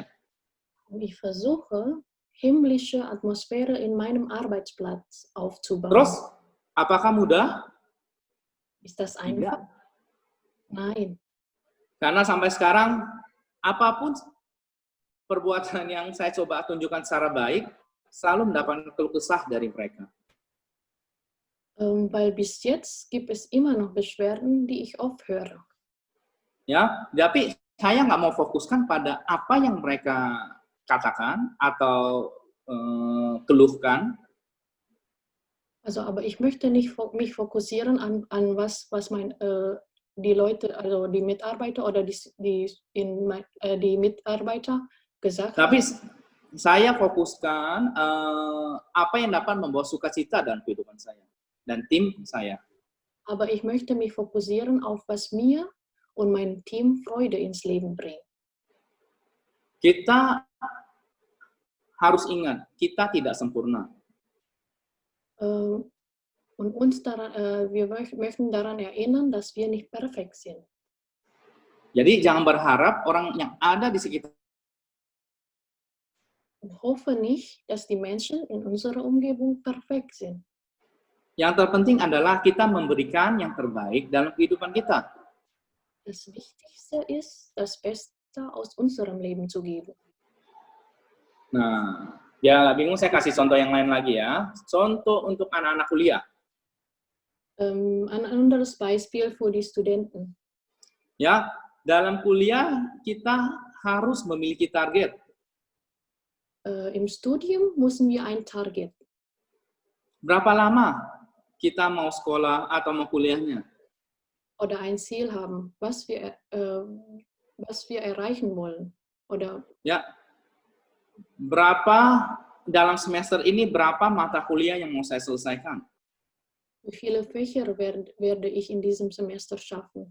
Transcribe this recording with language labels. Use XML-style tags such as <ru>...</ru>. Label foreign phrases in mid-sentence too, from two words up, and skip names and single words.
<de>Und ich versuche, himmlische Atmosphäre in meinem Arbeitsplatz aufzubauen.</de> <id>Terus, apakah mudah?</id> <de>Ist das einfach? Nein.</de> <id>Karena sampai sekarang, apapun perbuatan yang saya coba tunjukkan secara baik, selalu mendapatkan keluh kesah dari mereka.</id> <de>Weil bis jetzt gibt es immer noch Beschwerden, die ich oft höre.</de> <id>Ya, tapi saya nggak mau fokuskan pada apa yang mereka katakan atau keluhkan.</id> <de>Also, aber ich möchte nicht mich fokussieren an was die Leute, also die Mitarbeiter oder die Mitarbeiter gesagt haben.</de> <id>Tapi saya fokuskan apa yang dapat membawa sukacita dalam kehidupan saya dan tim saya.</id> <de>Aber ich möchte mich fokussieren auf was mir und mein Team Freude ins Leben bringt.</de> <id>Kita harus ingat, kita tidak sempurna.</id> <de>Und wir möchten daran erinnern, dass wir nicht perfekt sind.</de> <id>Jadi jangan berharap orang yang ada di sekitar</id> <de>Und hoffe nicht, dass die Menschen in unserer Umgebung perfekt sind.</de> <id>Yang terpenting adalah kita memberikan yang terbaik dalam kehidupan kita.</id> <de>Das Wichtigste ist, das Beste aus unserem Leben zu geben.</de> <id>Nah, ya nggak bingung, saya kasih contoh yang lain lagi ya. Contoh untuk anak-anak kuliah.</id> <de>Ein anderes Beispiel für die Studenten.</de> <id>Ya, dalam kuliah kita harus memiliki target.</id> <de>Im Studium müssen wir ein Target.</de> <id>Berapa lama kita mau sekolah atau mau kuliahnya?</id> <de>Oder ein Ziel haben, was wir erreichen wollen. Oder</de> <id>ya, berapa dalam semester ini, berapa mata kuliah yang mau saya selesaikan?</id> <de>Wie viele Fächer werde ich in diesem Semester schaffen?</de>